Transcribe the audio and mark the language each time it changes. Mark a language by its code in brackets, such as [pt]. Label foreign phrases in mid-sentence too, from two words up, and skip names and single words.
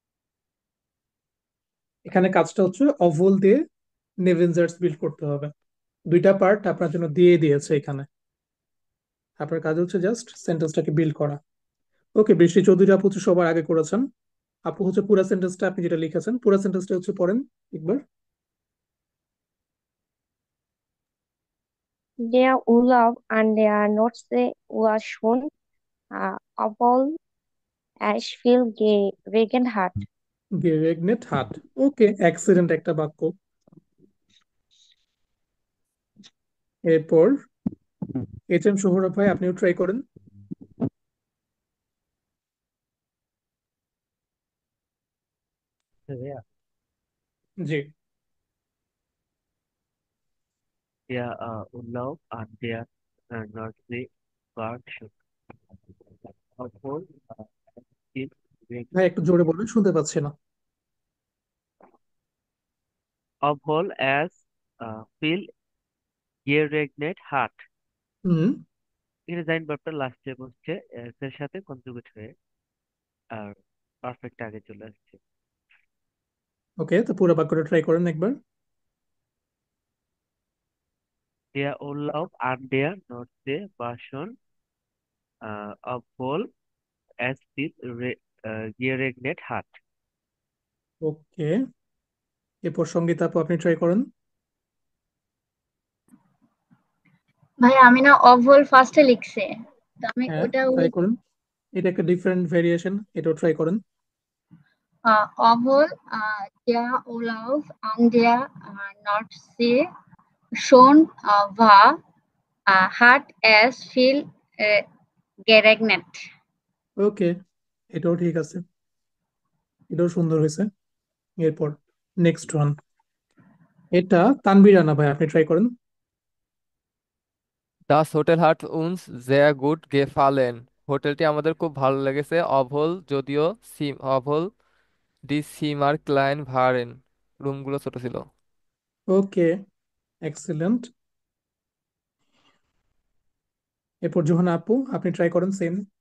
[bn] এখানে কাজটা হচ্ছে অভল দিয়ে নেভেনজার্স বিল্ড করতে হবে। দুইটা পার্ট আপনার জন্য দিয়ে দিয়েছে এখানে। আপনার কাজ হচ্ছে জাস্ট সেন্টেন্সটাকে বিল্ড করা। ওকে, বৃষ্টি চৌধুরী আপু হচ্ছে সবার আগে করেছেন। আপু হচ্ছে পুরো সেন্টেন্সটা আপনি যেটা লিখেছেন পুরো সেন্টেন্সটা হচ্ছে পড়েন একবার। [de] Der Urlaub an der Nordsee war schon obwohl es viel geregnet hat. geregnet hat. [bn] ওকে, এক্সিলেন্ট একটা বাক্য। এরপর এইচ এম সোহরাব ভাই, আপনিও ট্রাই করেন। Ja, জি। [de] der Urlaub an der Nordsee war schön. Obwohl es [bn] ভাই একটু জোরে বলবেন, শুনতে পাচ্ছি না। [de] obwohl es viel geregnet hat. [bn] হুম। এখানে জাইন ভার্বটা লাস্টে বসছে এস এর সাথে কনজুগেট হয়ে, আর পারফেক্ট আগে চলে আসছে। ওকে, তো পুরো বাক্যটা ট্রাই করেন একবার। [de] Der Urlaub an der Nordsee war schön, obwohl es viel geregnet hat. [bn] ওকে, এরপর সঙ্গীতা আপু আপনি ট্রাই করেন। ভাই আমি না অভল ফার্স্টে লিখছে, তো আমি হ্যাঁ, ওটা ট্রাই করেন। এটা একটা ডিফারেন্ট ভেরিয়েশন, এটাও ট্রাই করেন। [de] অভল der Urlaub an der Nordsee schon war hat es viel äh, geregnet. [bn] ওকে, এটাও ঠিক আছে, এটাও সুন্দর হয়েছে। এরপর নেক্সট ওয়ান, এটা তানভীর রানা ভাই, আপনি ট্রাই করেন। [de] Das Hotel hat uns sehr gut gefallen. [bn] হোটেলটি আমাদের খুব ভালো লেগেছে। [de] অভল যদিও obwohl die Zimmer klein waren, [bn] রুমগুলো ছোট ছিল। ওকে, এক্সিলেন্ট। এরপর জোহানা আপু আপনি ট্রাই করেন সেম।